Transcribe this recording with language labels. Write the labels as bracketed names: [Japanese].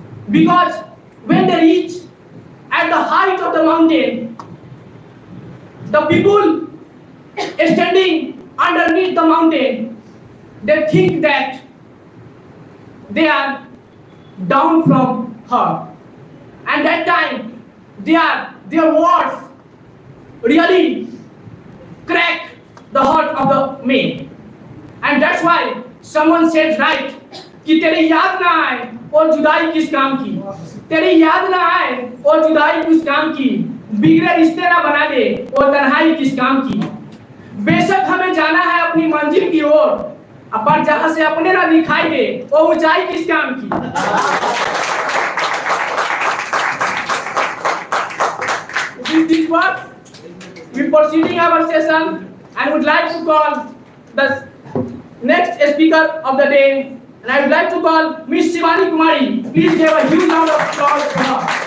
[English] Because when they reach at the height of the mountain, the people standing underneath the mountain, they think that they are down from her. And that time, their words really crack the heart of the men. And that's why someone said right [Hindi] कि तेरे याद ना आए और जुदाई किस काम की, तेरे याद ना आए और जुदाई किस काम की, बिगड़े रिश्ते ना बना दे और तन्हाई किस काम की। बेशक हमें जाना है अपनी मंजिल की ओर, पर जहां से अपने ना दिखाई दे वो ऊंचाई किस काम की। [English] With these words, we proceeding our session and would like to call the next speaker of the day, and I would like to call Miss Shivani Kumari. Please give a huge round of applause for her.